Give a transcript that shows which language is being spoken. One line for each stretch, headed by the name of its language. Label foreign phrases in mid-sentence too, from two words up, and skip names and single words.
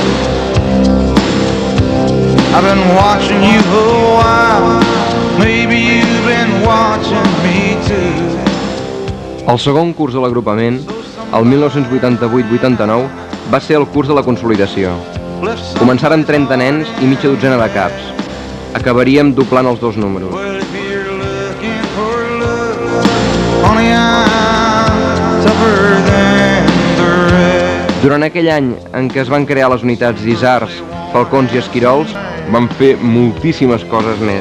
English: I've been watching you a while. Maybe you've been watching me too.
Catalan: El segon curs de l'agrupament, el 1988-89, va ser el curs de la consolidació. Començaren 30 nens i mitja dotzena de caps. Acabaríem doblant els dos números. Durant aquell any en què es van crear les unitats d'isards, falcons i esquirols, van fer moltíssimes coses més.